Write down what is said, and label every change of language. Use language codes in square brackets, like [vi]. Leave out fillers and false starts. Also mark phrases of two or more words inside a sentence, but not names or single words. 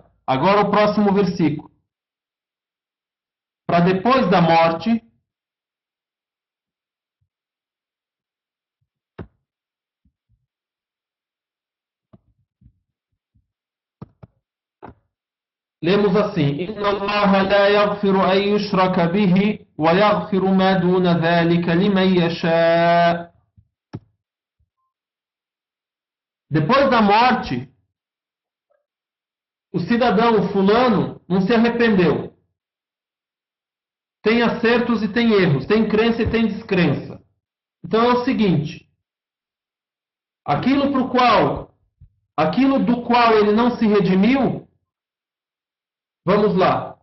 [pt] Agora o próximo versículo. Para depois da morte, lemos assim: [ar] إِنَّ اللَّهَ لَا يَغْفِرُ أَن يُشْرَكَ بِهِ وَيَغْفِرُ مَا دُونَ ذَلِكَ لِمَن يَشَاءُ. [pt] Depois da morte, o cidadão fulano não se arrependeu. Tem acertos e tem erros, tem crença e tem descrença. Então é o seguinte: aquilo do qual ele não se redimiu, vamos lá.